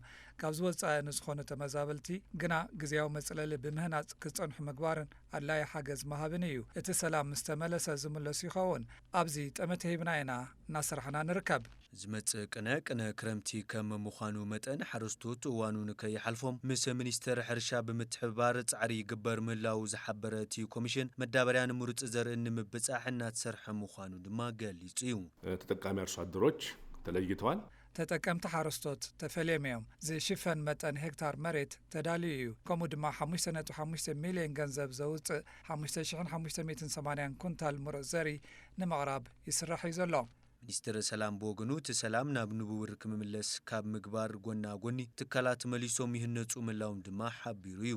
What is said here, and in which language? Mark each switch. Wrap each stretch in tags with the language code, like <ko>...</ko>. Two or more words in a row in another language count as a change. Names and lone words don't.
<ti>ካብ ዝወፃኢ ንዝኾኑ ተመዛበልቲ ግና ግዜያዊ መጽለሊ ብምህናፅ ክጸንሑ ምግባርን ኣድላይ ሓገዝ መሃብን እዩ። እቲ ሰላም ምስ ተመለሰ ዝምለሱ ይኸውን። ኣብዚ ጠመተ ሂብና ኢና እናስራሕና ንርከብ። ዝመጽእ ቅነ ክረምቲ ከም ምዃኑ መጠን ሓረስቶት እዋኑ ንከይሓልፎም ምስ ሚኒስተር ሕርሻ ብምትሕብባር ጻዕሪ ይግበር ምህላው ዝሓበረ እቲ ኮሚሽን መዳበርያ ንምሩፅ ዘርኢ ንምብጻሕ እናተሰርሐ ምዃኑ ድማ ገሊጹ እዩ።</ti> <am>ተጠቃሚ አርሶ አደሮች ተለይተዋል።</am> <ti>ተጠቀምቲ ሓረስቶት ተፈልዮም እዮም። ዝሽፈን መጠን ሄክታር መሬት ተዳልዩ እዩ። ከምኡ ድማ 5.5 ሚልዮን ገንዘብ ዘውፅእ 5580 ኩንታል ሙሩፅ ዘርኢ ንምቕራብ ይስራሕ እዩ ዘሎ። ሚኒስትር ሰላም ብወገኑ እቲ ሰላም ናብ ንብውር ክምምለስ ካብ ምግባር ጎና ጎኒ ትካላት መሊሶም ይህነጹ ምላዎም ድማ ሓቢሩ እዩ።</ti>